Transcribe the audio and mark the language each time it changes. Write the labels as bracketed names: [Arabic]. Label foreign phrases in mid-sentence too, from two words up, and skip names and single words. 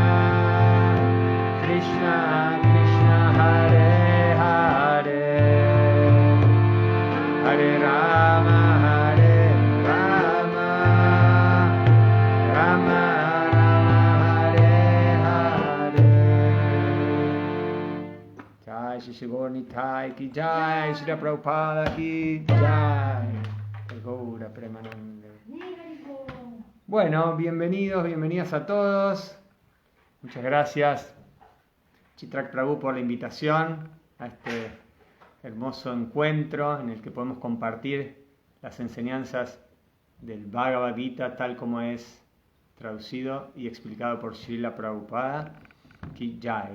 [Sanskrit] कृष्ण कृष्ण हरे हरे हरे राम हरे राम राम राम हरे हरे. [Hindi] जय श्री गौर निताई की जय श्री प्रभुपाद की जय गौर प्रेमानन्द. [Spanish] Bueno, bienvenidas a todos. Muchas gracias, Chitrak Prabhu, por la invitación a este hermoso encuentro en el que podemos compartir las enseñanzas del Bhagavad Gita tal como es traducido y explicado por Srila Prabhupada [Hindi] की जय.